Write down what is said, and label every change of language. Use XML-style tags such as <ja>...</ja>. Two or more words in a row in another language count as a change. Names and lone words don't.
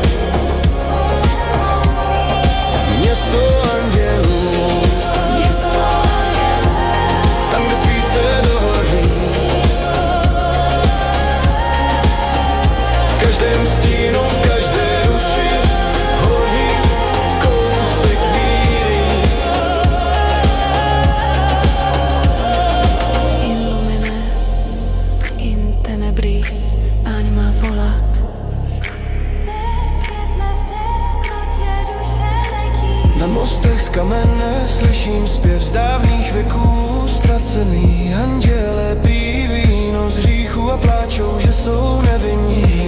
<cs>Město andělů, tam, kde svíce dohoří, v každém stínu, v každé duši hoří kousek víry.</cs> <la>In lumine, in tenebris, anima volat.</la> <cs>Ve světle v temnotě duše letí. Na mostech z kamene slyším zpěv z dávných věků ztracený. Anděle pijí víno z hříchu a pláčou, že jsou nevinní.</cs>